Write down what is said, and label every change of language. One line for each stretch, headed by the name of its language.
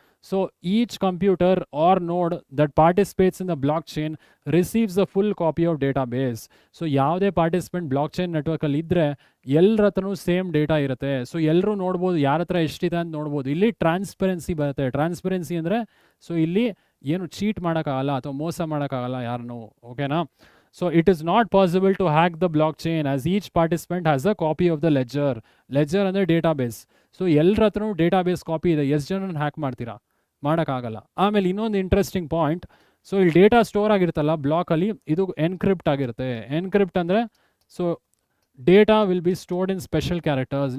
English: So each computer or node that participates in the block chain receives the full copy of database.
Kannada: So ಯಾವುದೇ participant block chain ನೆಟ್ವರ್ಕಲ್ಲಿ ಇದ್ದರೆ ಎಲ್ಲರ ಹತ್ರನೂ same data ಇರುತ್ತೆ. So ಎಲ್ಲರೂ ನೋಡ್ಬೋದು ಯಾರ ಹತ್ರ ಎಷ್ಟಿದೆ ಅಂತ ನೋಡ್ಬೋದು. ಇಲ್ಲಿ ಟ್ರಾನ್ಸ್ಪರೆನ್ಸಿ ಬರುತ್ತೆ. ಟ್ರಾನ್ಸ್ಪರೆನ್ಸಿ ಅಂದರೆ ಸೊ ಇಲ್ಲಿ ಏನು ಚೀಟ್ ಮಾಡೋಕ್ಕಾಗಲ್ಲ ಅಥವಾ ಮೋಸ ಮಾಡೋಕ್ಕಾಗಲ್ಲ ಯಾರನ್ನೂ. ಓಕೆನಾ?
English: So it is not possible to hack the blockchain as each participant has a copy of the ledger.
Kannada: Ledger ಅಂದರೆ ಡೇಟಾಬೇಸ್. ಸೊ ಎಲ್ಲರ ಹತ್ರನೂ ಡೇಟಾಬೇಸ್ ಕಾಪಿ ಇದೆ. ಎಷ್ಟು ಜನನ ಹ್ಯಾಕ್ ಮಾಡ್ತೀರಾ? ಮಾಡೋಕ್ಕಾಗಲ್ಲ. ಆಮೇಲೆ ಇನ್ನೊಂದು ಇಂಟ್ರೆಸ್ಟಿಂಗ್ ಪಾಯಿಂಟ್, ಸೊ ಇಲ್ಲಿ ಡೇಟಾ ಸ್ಟೋರ್ ಆಗಿರುತ್ತಲ್ಲ ಬ್ಲಾಕಲ್ಲಿ, ಇದು ಎನ್ಕ್ರಿಪ್ಟ್ ಆಗಿರುತ್ತೆ. ಎನ್ಕ್ರಿಪ್ಟ್ ಅಂದರೆ so
English: Data will be stored in special characters.